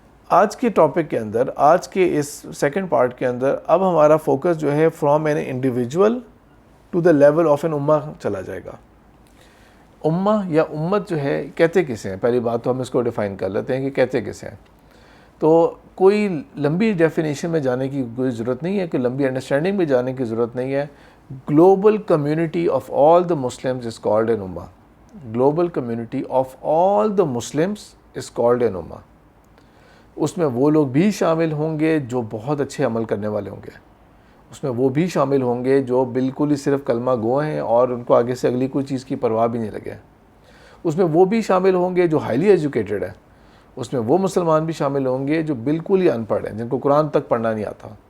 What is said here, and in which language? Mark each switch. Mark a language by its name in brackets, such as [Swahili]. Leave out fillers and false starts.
[Urdu] آج کے ٹاپک کے اندر، آج کے اس سیکنڈ پارٹ کے اندر اب ہمارا فوکس جو ہے [English] from an individual to the level of an [Urdu] امہ چلا جائے گا. امہ یا امت جو ہے کہتے کسے ہیں، پہلی بات تو ہم اس کو ڈیفائن کر لیتے ہیں کہ کہتے کسے ہیں. تو کوئی لمبی ڈیفینیشن میں جانے کی کوئی ضرورت نہیں ہے، کہ لمبی انڈرسٹینڈنگ میں جانے کی ضرورت نہیں ہے. [English] Global community of all the Muslims is called an امہ. Global community of all the Muslims is called an امہ. [Urdu] اس میں وہ لوگ بھی شامل ہوں گے جو بہت اچھے عمل کرنے والے ہوں گے، اس میں وہ بھی شامل ہوں گے جو بالکل ہی صرف کلمہ گو ہیں اور ان کو آگے سے اگلی کوئی چیز کی پرواہ بھی نہیں لگے. اس میں وہ بھی شامل ہوں گے جو ہائیلی ایجوکیٹڈ ہیں، اس میں وہ مسلمان بھی شامل ہوں گے جو بالکل ہی ان پڑھ ہیں، جن کو قرآن تک پڑھنا نہیں آتا.